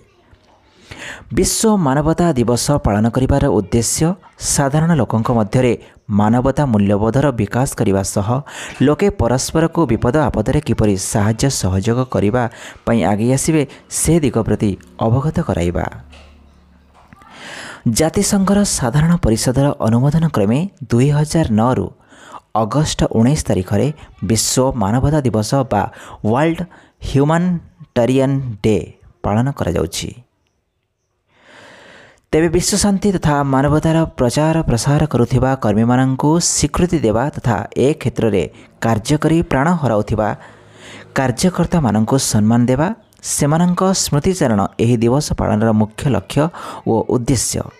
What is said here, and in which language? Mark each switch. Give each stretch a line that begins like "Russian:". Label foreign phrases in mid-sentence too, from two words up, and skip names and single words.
Odia: ବିଶ୍ୱ ମାନବତା ଦିବସ ପାଳନ କରିବାର ଉଦ୍ଦେଶ୍ୟ ସାଧାରଣ ଲୋକଙ୍କ ମଧ୍ୟରେ ମାନବତା ମୂଲ୍ୟବୋଧର ବିକାଶ କରିବା ସହ ଲୋକେ ପରସ୍ପର କୁ ବିପଦ ଆପଦରେ କିପରି ସାହାଯ୍ୟ ସହଯୋଗ କରିବା ପାଇଁ ଆଗେ ଆସିବେ ସେ ଦିଗ ପ୍ରତି ଅବଗତ କରାଇବା। ଜାତିସଂଘର ସାଧାରଣ ପରିଷଦର ଅନୁମୋଦନ କ୍ରମେ 2009 ରୁ ଅଗଷ୍ଟ 19 ତାରିଖ ରେ ବିଶ୍ୱ ମାନବତା ଦିବସ ବା ୱାର୍ଲ୍ଡ ହ୍ୟୁମାନିଟେରିଆନ ଡେ ପାଳନ କରା ଯାଉଛି। ତେବେ ବିଶ୍ୱ ଶାନ୍ତି ତଥା ମାନବତାର ପ୍ରଚାର ପ୍ରସାର କରୁଥିବା କର୍ମୀ ମାନଙ୍କୁ ସ୍ୱୀକୃତି ଦେବା ତଥା ଏ କ୍ଷେତ୍ର ରେ କାର୍ଯ୍ୟକରି ପ୍ରାଣ ହରାଉଥିବା କାର୍ଯ୍ୟକର୍ତ୍ତା ମାନଙ୍କୁ ସମ୍ମାନ ଦେବା ସେମାନଙ୍କ ସ୍ମୃତିଚାରଣ ଏହି ଦିବସ ପାଳନର ମୁଖ୍ୟ ଲକ୍ଷ୍ୟ ଓ ଉଦ୍ଦେଶ୍ୟ।